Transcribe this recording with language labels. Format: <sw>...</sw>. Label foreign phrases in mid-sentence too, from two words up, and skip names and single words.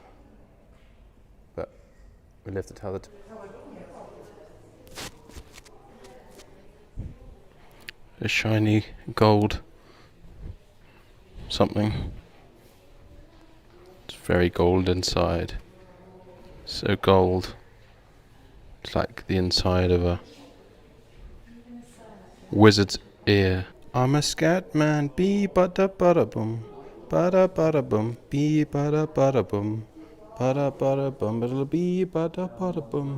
<en>But we live to tell the a shiny gold something. It's very gold inside. So gold. It's like the inside of a wizard's ear. I'm a scat man, bee bada bada boom. Bada bada boom, bee bada bada boom. Bada bada boom, little bee bada bada boom.</en>